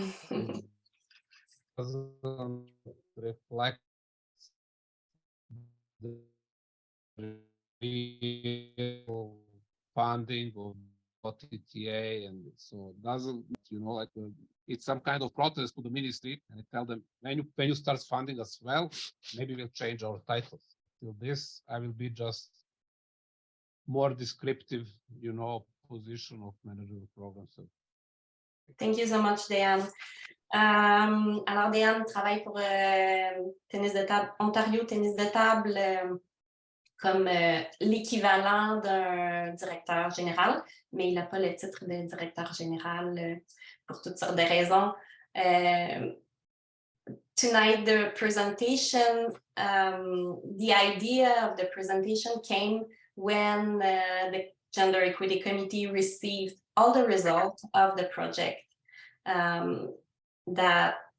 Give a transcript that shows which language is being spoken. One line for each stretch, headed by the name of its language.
English: It doesn't reflect the real funding of OTTA, and so it doesn't, like it's some kind of protest to the ministry, and I tell them when you start funding us well, maybe we'll change our titles. Till this, I will be just more descriptive, position of manager of programs. So. Thank you so much, Diane.
French: Alors, Diane travaille pour tennis de table, Ontario Tennis de table, comme l'équivalent d'un directeur général, mais il n'a pas le titre de directeur général pour toutes sortes de raisons.
English: Tonight, the presentation, the idea of the presentation came when the Gender Equity Committee received all the results of the project that